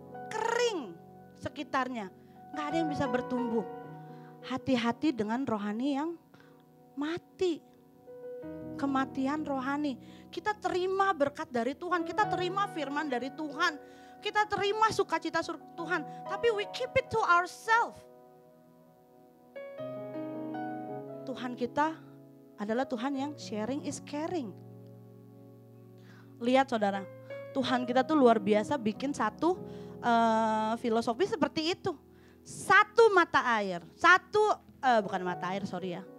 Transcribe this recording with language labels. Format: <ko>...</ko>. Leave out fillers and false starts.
<id>Kering sekitarnya. Nggak ada yang bisa bertumbuh. Hati-hati dengan rohani yang mati. Kematian rohani. Kita terima berkat dari Tuhan. Kita terima firman dari Tuhan. Kita terima sukacita Tuhan. Tapi</id> <en>we keep it to ourselves.</en> <id>Tuhan kita adalah Tuhan yang</id> <en>sharing is caring.</en> <id>Lihat saudara, Tuhan kita tuh luar biasa bikin satu filosofi seperti itu. Satu mata air, bukan mata air</id> <en>sorry</en> <id>ya.</id>